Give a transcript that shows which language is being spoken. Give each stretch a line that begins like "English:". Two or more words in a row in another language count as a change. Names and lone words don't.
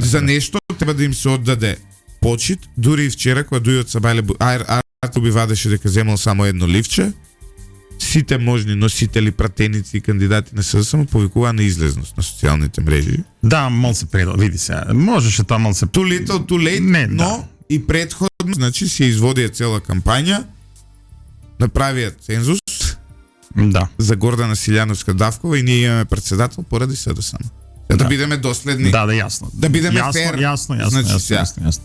Macedonian: За нешто треба да им се оддаде почит, дури и вчера кога Дујот Сабајле Арту би вадеше дека земал само едно ливче, сите можни носители, пратеници и кандидати на СДСМ повикуваа на излезност на социјалните мрежи. Да, мал се предал, види се. Можеше тоа мал се
English: too little, too late,
Macedonian: не, но да. И предходно, значи се изводија цела кампања, направија цензус. Да. За Гордана Силјановска Давкова и ние имаме председател поради СДСМ. Да бидеме доследни. Да, јасно. Да бидеме фер. Јасно. Значи, јасно.